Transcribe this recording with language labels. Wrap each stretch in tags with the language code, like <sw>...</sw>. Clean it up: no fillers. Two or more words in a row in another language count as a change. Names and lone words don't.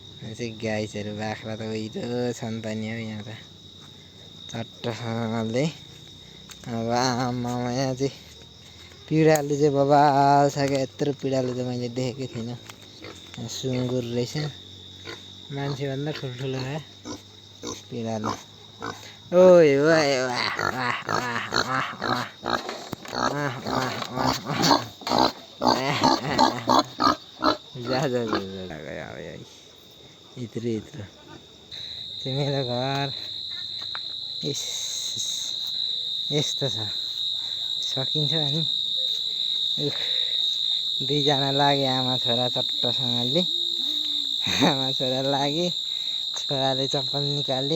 <ne>चाहिँ गाइसहरू बाख्रा त उहिरो छन् त नि हौ यहाँ त चट्टसँगले। अब आमामा यहाँ चाहिँ पिँडालु चाहिँ बबाल छ क्या, यत्रो पिँडालु चाहिँ मैले देखेकै थिइनँ। सुँगुर रहेछ, मान्छेभन्दा ठुल्ठुलो है पिँडालु। ओए ओए वाह वाह वाह वाह वाह वाह वाह वाह जा जा जा गयो यत्रो यत्रो चाहिँ मेरो घर यस्तो छ। सकिन्छ अनि दुईजना लागे आमा छोरा चट्टसँगले। आमा छोरा लागे, छोराले चप्पल निकाले।</ne>